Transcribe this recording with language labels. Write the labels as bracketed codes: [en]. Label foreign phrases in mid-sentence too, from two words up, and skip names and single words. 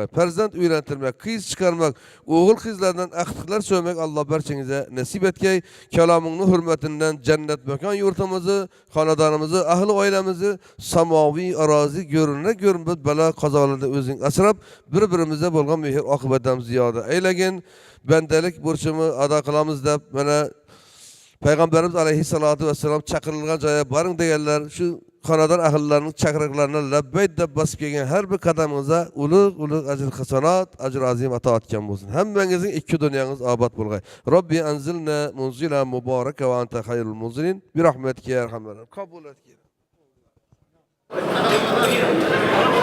[uz] Farzand uylantirmak, qiz chiqarmak, o'g'il qizlardan aqtiqlar so'ymak Alloh barchangizga nasib etgay. Kalomingning hurmatidan jannat makon yurtimizni, xonadonimizni, ahli oilamizni samoviy arozi görünmez bala qazolarda o'zing asrab, bir-birimizga bo'lgan mehr oqibatdan ziyoda aylagin. Bandalik burchimni ado qilamiz deb mana Peygamberimiz [ar] عليه الصلاة والسلام [uz] chaqirilgan joyga boring deganlar, shu xonadon ahllarining chaqiriqlarini labbayt deb bosib kelgan har bir qadamingizga ulug' ajr hasanat, ajr azim ato etgan bo'lsin. Hammangizning ikki dunyoingiz obod bo'lgay. [ar] ربي أنزلنا منزلا مباركا وأنت خير المنزلين برحمتك يا أرحم. [uz] Qabul et.